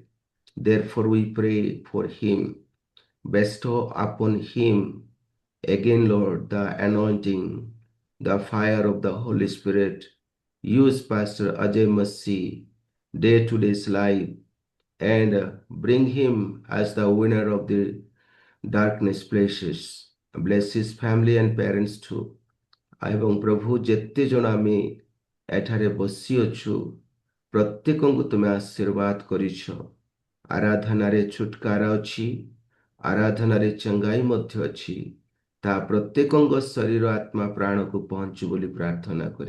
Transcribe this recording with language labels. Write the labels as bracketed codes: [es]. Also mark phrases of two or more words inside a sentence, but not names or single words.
[en] Therefore we pray for him. Bestow upon him again, Lord, the anointing, the fire of the Holy Spirit. Use Pastor Ajay Masih day to day's life and bring him as the winner of the darkness places. Bless his family and parents too. [or] ଏବଂ ପ୍ରଭୁ ଯେତେ ଜଣ ଆମେ ଏଠାରେ ବସିଅଛୁ ପ୍ରତ୍ୟେକଙ୍କୁ ତୁମେ ଆଶୀର୍ବାଦ କରିଛ। ଆରାଧନାରେ ଛୁଟକାରା ଅଛି, ଆରାଧନାରେ ଚଙ୍ଗାଇ ମଧ୍ୟ ଅଛି। ତାହା ପ୍ରତ୍ୟେକଙ୍କ ଶରୀର ଆତ୍ମା ପ୍ରାଣକୁ ପହଞ୍ଚୁ ବୋଲି ପ୍ରାର୍ଥନା କରେ।